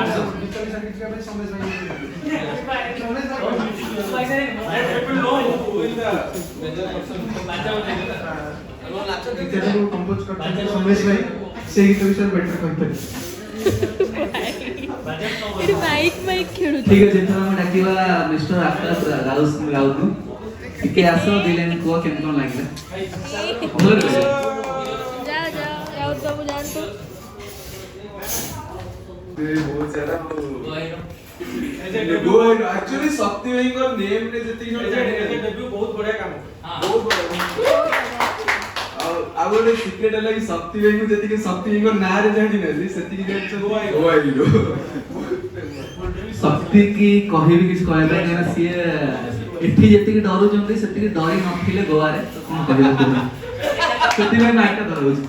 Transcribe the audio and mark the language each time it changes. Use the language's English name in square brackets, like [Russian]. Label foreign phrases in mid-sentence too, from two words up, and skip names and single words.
[Odia] ଠିକ ଅଛି ଏଥର ଆମେ ଡାକିବା ମିଷ୍ଟର ଆକାଶ ରାଉତ ଟିକେ ଆସ 2 ଲାଇନ୍ କୁହ କେମିତି କ'ଣ ଲାଗିଲା एक्चुअली ଶକ୍ତି ଭାଇଙ୍କର ନେମ ରେ ଯେତିକି ଜଣ ଜାଣିବେ ବହୁତ ବଢିଆ କାମ ବହୁତ ବଢିଆ ଆଉ ଗୋଟେ ସିକ୍ରେଟ ହେଲା କି ଶକ୍ତି ଭାଇଙ୍କୁ ଯେତିକି ଶକ୍ତି ଭାଇଙ୍କ ନାଁରେ ଜାଣିନାହାନ୍ତି ସେତିକି ଜାଣିଛନ୍ତି ଗୋଆ ହିରୋ। ଶକ୍ତି କି କହିବି କିଛି କହିବା ପାଇଁ କାହିଁକିନା ସିଏ ଏଠି ଯେତିକି ଡରୁଛନ୍ତି ସେତିକି ଡରି ନଥିଲେ ଗୋଆରେ ତ କ'ଣ କହିବାକୁ ସେଥିପାଇଁ ନାଇଟା ଡରଉଛି।